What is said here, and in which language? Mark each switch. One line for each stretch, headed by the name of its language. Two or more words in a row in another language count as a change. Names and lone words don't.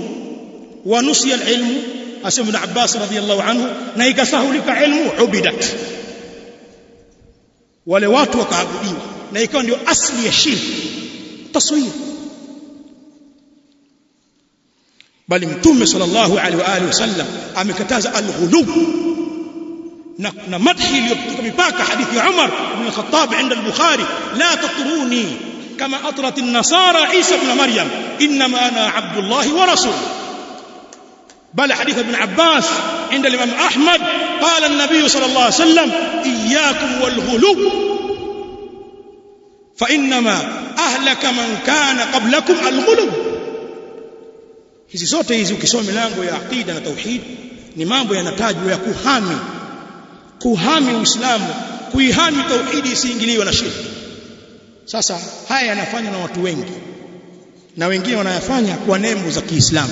Arabic: ونسي العلم,
Swahili: asema Ibn Abbas
Arabic: رضي الله عنه,
Swahili: na ikasahulika ilmu, ubidat, wale watu wakaabudiwa, na ikawa ndio asli ya shirki, taswir. Bali Mtume
Arabic: صلى الله عليه وعلى آله وسلم
Swahili: amekataza al-ghulu na madhi iliyopita mipaka. Hadithi ya
Arabic: Umar ibn al-Khattab عند البخاري, لا تطروني كما أطرت النصارى عيسى ابن مريم إنما أنا عبد الله ورسول. بل حديث ابن عباس عند الإمام أحمد قال النبي صلى الله عليه وسلم إياكم والغلو فإنما أهلك من كان قبلكم الغلو.
Swahili: Hizi zote hizi ukisoma milango ya aqida na tauhid ni mambo yanatajwa ya kuhami Uislamu, kuihami tauhidi isiingiliwe na shirki. Sasa haya yanafanywa na watu wengi, na wengine wanayafanya kwa nembo za Kiislamu.